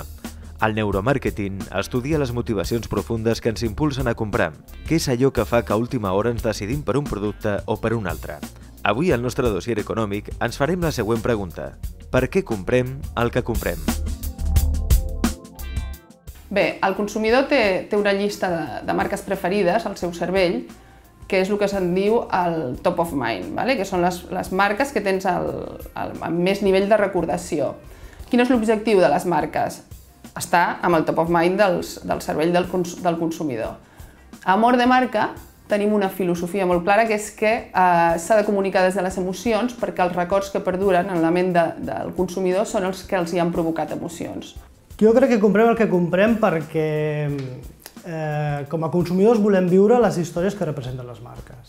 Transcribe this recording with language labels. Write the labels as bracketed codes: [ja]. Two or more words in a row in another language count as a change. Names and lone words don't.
[ca] El neuromàrqueting estudia les motivacions profundes que ens impulsen a comprar, què és allò que fa que a última hora ens decidim per un producte o per un altre. Avui, al nostre dossier econòmic, ens farem la següent pregunta. Per què comprem el que comprem? Bé, el consumidor té una llista de marques preferides al seu cervell, que és el que se'n diu el [en] top of mind, [ca] que són les marques que tens amb més nivell de recordació. Quin és l'objectiu de les marques? Estar amb el [en] top of mind [ca] del cervell del consumidor. A Amor de Marca tenim una filosofia molt clara, que és que s'ha de comunicar des de les emocions, perquè els records que perduren en la ment del consumidor són els que els hi han provocat emocions. Jo crec que comprem el que comprem perquè com a consumidors volem viure les històries que representen les marques.